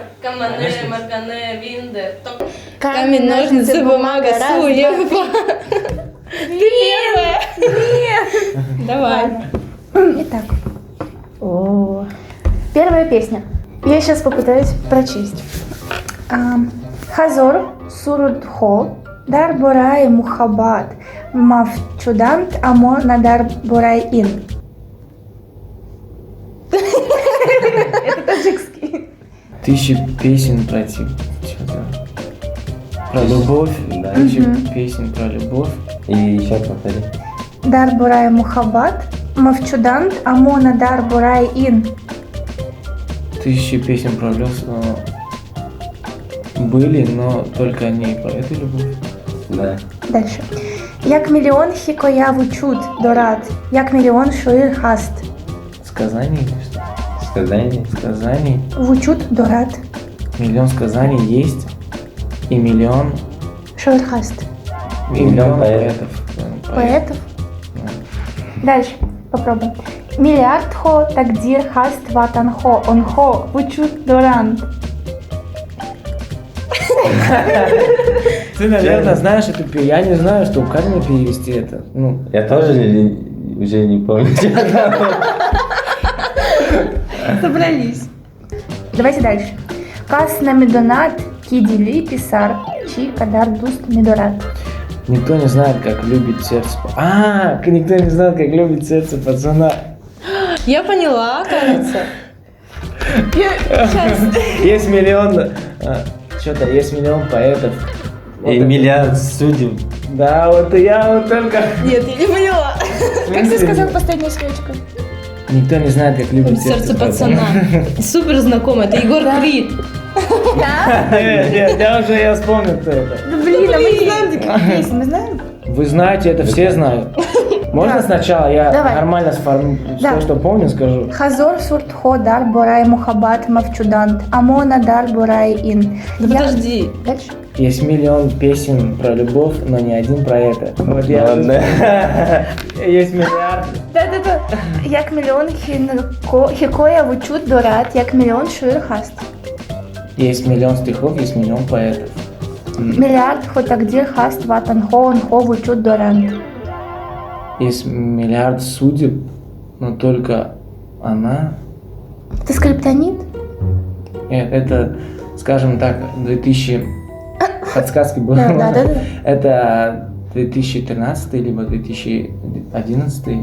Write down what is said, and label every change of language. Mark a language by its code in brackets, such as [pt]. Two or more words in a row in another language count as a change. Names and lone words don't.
[ru] Камане, магане, виндер. Камень, ножницы, бумага, суе. Первое. Давай. Итак. Первая песня. Я сейчас попытаюсь прочесть. [tg] Хазор сурудхо дар борай мухаббат мавчудант амо надар борай ин. [ru] Это таджикский. тысячи песен про любовь, Да. тысячи песен про любовь. И еще повтори. [tg] Дар борай мухаббат мавчудант амо надар борай ин. [ru] Тысячи песен про любовь были, но только не про эту любовь. Да. Дальше. [tg] Як миллион хикоя вучут дорат, як миллион шуир хаст. [ru] Сказаний или что? Сказание. Сказаний. [tg] Вучут дорат, [ru] Миллион сказаний есть и миллион [tg] шуир хаст. [ru] Миллион поэтов. Поэтов. Да. Дальше. Попробуем. [tg] Миллиард хо тагдир хаст ватанхо онхо вучут дорант. [ru] Ты, наверное, знаешь эту песню. Я не знаю, что как мне перевести это. Ну, Я тоже уже не помню. Собрались. Давайте дальше. [tg] Кас на медонат кидили писар чи кадар дуст медорат. [ru] никто не знает, как любит сердце. Никто не знает, как любит сердце пацана. Я поняла, кажется. Есть миллион, есть миллион поэтов. И миллиард судеб. Да, вот я вот только. Нет, я не поняла. Как ты сказал последнюю строчку? Никто не знает, как любит Сердце пацана. Супер знакомый, это Егор Крид. Нет, я вспомнил, кто это. Да блин, а мы не знаем таких песен, мы знаем? Вы знаете, это все знают. Можно Да. сначала я Давай. нормально сформулирую, Да. что помню, скажу? [tg] Хазор суртхо дар борай мухаббат мавчудант амона дар борай ин. [ru] Да подожди. Дальше. Есть миллион песен про любовь, но ни один про это. Вот я. Ладно. Есть миллиард. Да. [tg] Як миллион хикоя вучут дорат, як миллион шуир хаст. [ru] Есть миллион стихов, есть миллион поэтов. [tg] Миллиард хо тагдир хаст ватанхо онхо вучут дорант. [ru] Есть миллиард судеб, но только она. Это скриптонит? Нет, это, скажем так, 2000. Подсказки было. Да. Это 2013 либо 2011.